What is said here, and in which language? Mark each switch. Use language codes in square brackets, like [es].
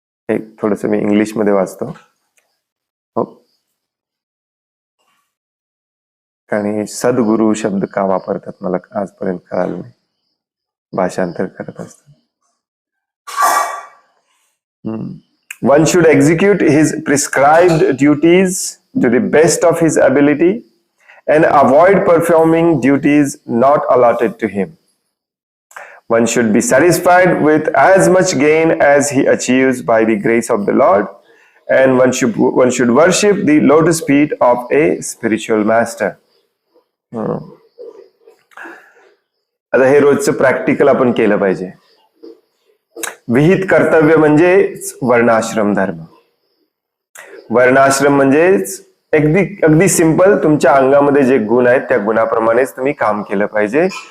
[mr] एक थोडस मी इंग्लिश मध्ये वाचतो, हो, कारण सद्गुरु शब्द का वापरतात मला आजपर्यंत कळालं नाही, भाषांतर करत असतात. [en] One should execute his prescribed duties to the best of his ability and avoid performing duties not allotted to him. One should be satisfied with as much gain as he achieves by the grace of the Lord, and one should worship the lotus feet of a spiritual master. [mr] आता हे रोजचं practical आपण केलं पाहिजे. विहित कर्तव्य म्हणजे वर्णाश्रम धर्म. वर्णाश्रम म्हणजेच अगदी सिंपल, तुमच्या अंगामध्ये जे गुण आहेत त्या गुणाप्रमाणेच तुम्ही काम केलं पाहिजे.